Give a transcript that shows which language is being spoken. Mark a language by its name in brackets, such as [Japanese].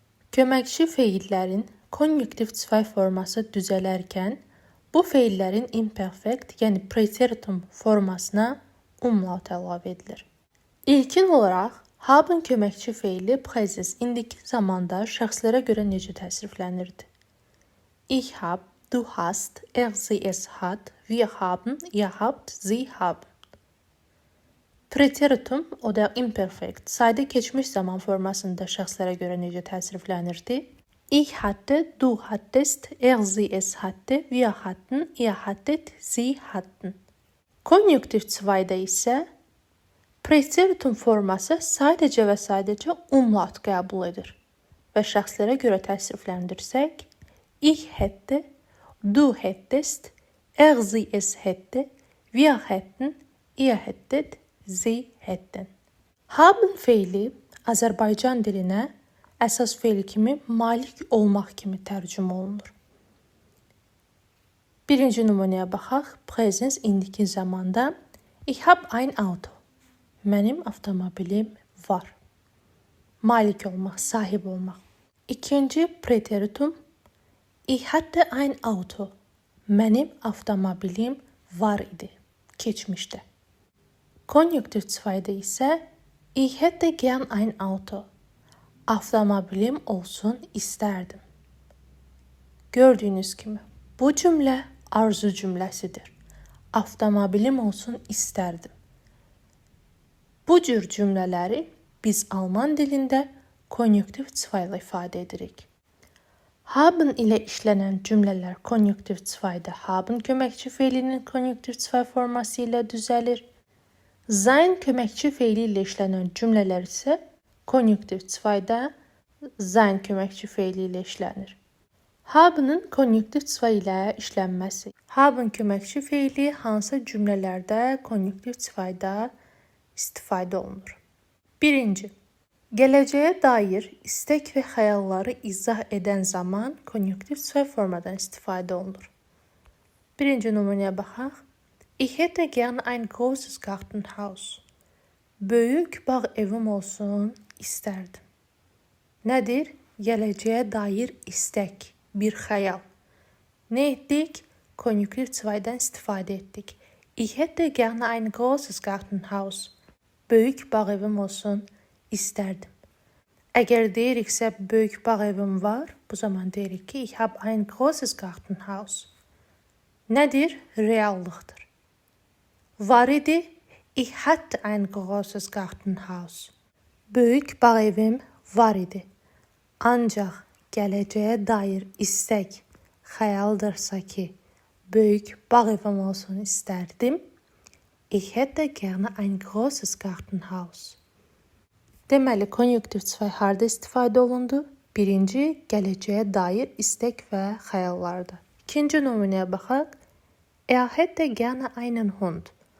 [Azerbaijani] Köməkçi fe'llərin konjunktiv 2 forması düzələrkən bu fe'llərin imperfekt, yəni preteritum formasına umlaut əlavə edilir. İlkin olaraq haben köməkçi fe'li präzis indiki zamanda şəxslərə görə necə təsriflənirdi? [German] Ich hab, du hast, sie es hat, wir haben, ihr habt, sie haben. [Azerbaijani] Preteritum, o da imperfekt, sadə keçmiş zaman formasında şəxslərə görə necə təsriflənirdi? [German] Ich hatte, du hattest, sie es hatte, wir hatten, ihr hattet, sie hatten. [Azerbaijani] Konjunktiv 2-da isə preteritum forması sadəcə və sadəcə umlaut qəbul edir və şəxslərə görə təsrifləndirsək, [German] ich hätte, du hättest, sie es hätte, wir hätten, ihr hättet, sie hätten. [Azerbaijani] Haben fe'li Azərbaycan dilinə əsas fe'l kimi malik olmaq kimi tərcümə olunur. Birinci nümunəyə baxaq. [German] Präsens [Azerbaijani] indiki zamanda [German] ich hab ein Auto. [Azerbaijani] Mənim avtomobilim var. Malik olmaq, sahib olmaq. İkinci [German] preteritum ich hatte ein Auto. [Azerbaijani] Mənim avtomobilim var idi. Keçmişdə. Konjunktiv 2-da isə [German] ich hätte gern ein Auto. [Azerbaijani] Avtomobilim olsun istərdim. Gördüyünüz kimi, bu cümlə arzu cümləsidir. Avtomobilim olsun istərdim. Bu cür cümlələri biz Alman dilində konjunktiv 2 ilə ifadə edirik. Haben ilə işlənən cümlələr konjunktiv 2-da haben köməkçi fe'linin konjunktiv 2 forması ilə düzəlir. Sein köməkçi fe'li ilə işlənən cümlələr isə konjunktiv 2-da sein köməkçi fe'li ilə işlənir. Haben'ın konjunktiv 2 ilə işlənməsi. Haben köməkçi fe'li hansı cümlələrdə konjunktiv 2-da istifadə olunur? Birinci, gələcəyə dair istək və xəyalları izah edən zaman konjunktiv 2 formadan istifadə olunur. Birinci nümunəyə baxaq. [German] Ich hätte gern ein großes Gartenhaus. [Azerbaijani] Böyük bağ evim olsun istərdim. Nədir? Gələcəyə dair istək, bir xəyal. Nə etdik? Konjunktiv 2-dan istifadə etdik. [German] Ich hätte gerne ein großes Gartenhaus. [Azerbaijani] Böyük bağ evim olsun istərdim. Əgər deyiriksə böyük bağ evim var, bu zaman deyirik ki [German] ich habe ein großes Gartenhaus. [Azerbaijani] Nədir? Reallıqdır. Var idi, [German] ich hatte ein großes Gartenhaus. [Azerbaijani] Böyük bağ evim var idi. Ancaq gələcəyə dair istək, xəyaldırsa ki, böyük bağ evim olsun istərdim. [German] Ich hätte gerne ein großes Gartenhaus. [Azerbaijani] Deməli, konjunktiv 2 harda istifadə olundu? Birinci, gələcəyə dair istək və xəyallarda. İkinci nümunəyə baxaq. [German] Er hätte gerne einen Hund.